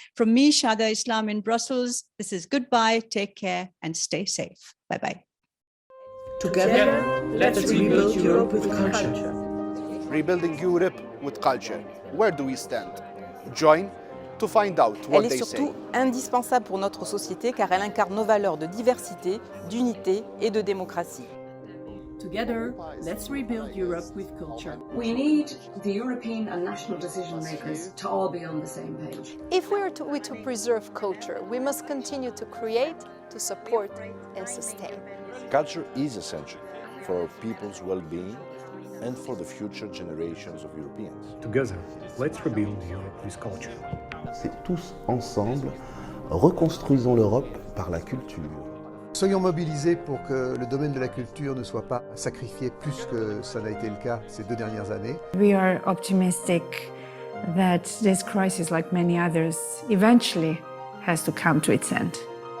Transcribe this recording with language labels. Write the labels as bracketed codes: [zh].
[en] From me, Shada Islam in Brussels, this is goodbye, take care, and stay safe. Bye-bye. Together, let's rebuild Europe with culture. Rebuilding Europe with culture. Where do we stand? Join to find out what they say. [fr] Elle est surtout indispensable pour notre société car elle incarne nos valeurs de diversité, d'unité et de démocratie. [en] Together, let's rebuild Europe with culture. We need the European and national decision makers to all be on the same page. If we are to preserve culture, we must continue to create, to support and sustain. Culture is essential for our people's well-being and for the future generations of Europeans. Together, let's rebuild Europe with culture. [fr] C'est tous ensemble, reconstruisons l'Europe par la culture. Soyons mobilisés pour que le domaine de la culture ne soit pas sacrifié plus que ça n'a été le cas ces 2 dernières années. [en] We are optimistic that this crisis, like many others, eventually has to come to its end.